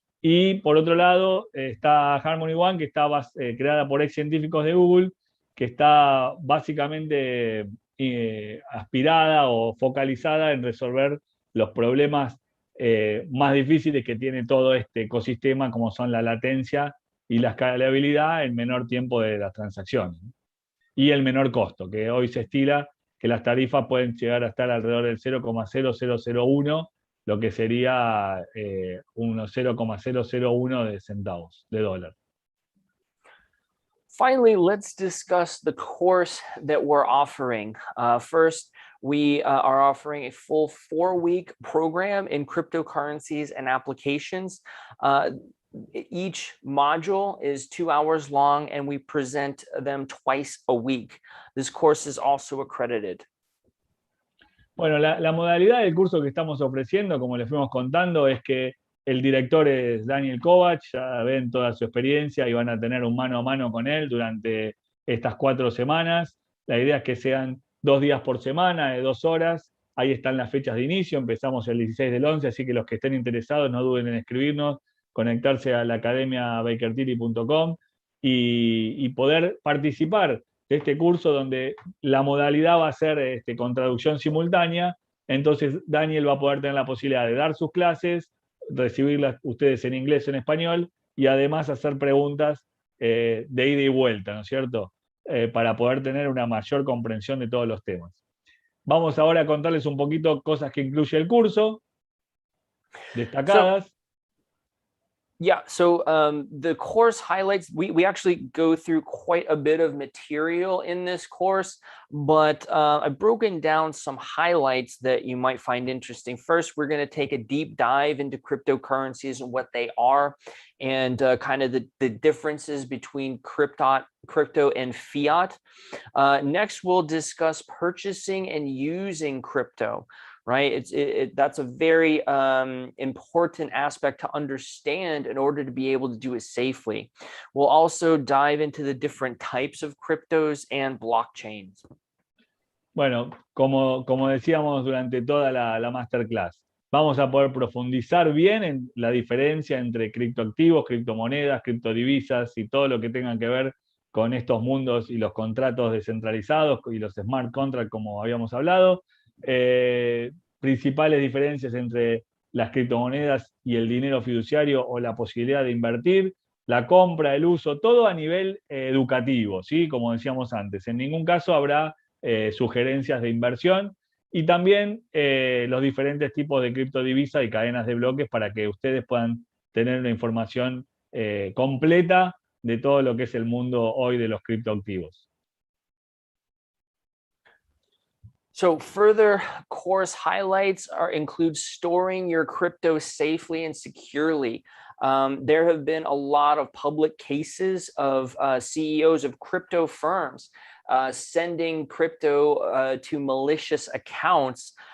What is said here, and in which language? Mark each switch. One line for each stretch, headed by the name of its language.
Spanish: Y por otro lado está Harmony One, que está creada por ex científicos de Google, que está básicamente aspirada o focalizada en resolver los problemas más difíciles que tiene todo este ecosistema, como son la latencia y la escalabilidad en menor tiempo de las transacciones. Y el menor costo, que hoy se estila que las tarifas pueden llegar a estar alrededor del 0,0001, lo que sería unos 0,001 de centavos de dólar.
English: Finally, let's discuss the course that we're offering. First, we are offering a full 4-week program in cryptocurrencies and applications. Each module is 2 hours long, and we present them twice a week. This course is also accredited.
Spanish: Bueno, la modalidad del curso que estamos ofreciendo, como les fuimos contando, es que el director es Daniel Kovac, ya ven toda su experiencia y van a tener un mano a mano con él durante estas 4 semanas. La idea es que sean 2 días por semana, de 2 horas. Ahí están las fechas de inicio, empezamos el 16 del 11, así que los que estén interesados no duden en escribirnos, conectarse a la academia bakertilly.com y poder participar de este curso donde la modalidad va a ser con traducción simultánea. Entonces Daniel va a poder tener la posibilidad de dar sus clases, recibirlas ustedes en inglés o en español, y además hacer preguntas de ida y vuelta, ¿no es cierto? Para poder tener una mayor comprensión de todos los temas. Vamos ahora a contarles un poquito cosas que incluye el curso, destacadas.
English: So the course highlights, we actually go through quite a bit of material in this course, but I've broken down some highlights that you might find interesting. First, we're going to take a deep dive into cryptocurrencies and what they are, and kind of the differences between crypto and fiat. Next, we'll discuss purchasing and using crypto. Right, that's a very important aspect to understand in order to be able to do it safely. We'll also dive into the different types of cryptos and blockchains.
Spanish: Bueno, como decíamos durante toda la masterclass, vamos a poder profundizar bien en la diferencia entre criptoactivos, criptomonedas, criptodivisas y todo lo que tenga que ver con estos mundos y los contratos descentralizados y los smart contracts, como habíamos hablado. Principales diferencias entre las criptomonedas y el dinero fiduciario o la posibilidad de invertir, la compra, el uso, todo a nivel educativo, ¿sí? Como decíamos antes. En ningún caso habrá sugerencias de inversión, y también los diferentes tipos de criptodivisa y cadenas de bloques para que ustedes puedan tener una información completa de todo lo que es el mundo hoy de los criptoactivos.
English: So further course highlights include storing your crypto safely and securely. There have been a lot of public cases of CEOs of crypto firms sending crypto to malicious accounts